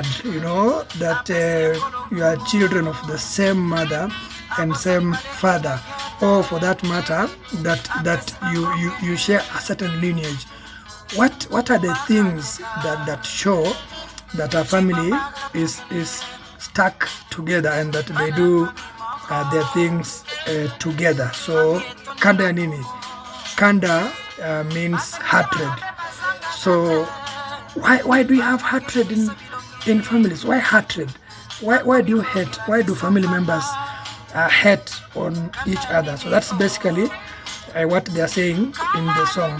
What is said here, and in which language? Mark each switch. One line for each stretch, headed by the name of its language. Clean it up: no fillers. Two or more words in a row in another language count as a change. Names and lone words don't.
English: You know that you are children of the same mother and same father, or for that matter, that you share a certain lineage. What are the things that show that a family is stuck together and that they do their things together? So
Lingala: Kanda nini?
English: Kanda means hatred. So why do you have hatred in families? Why hatred? Why do you hate? Why do family members hate on each other? So that's basically what they are saying in the song.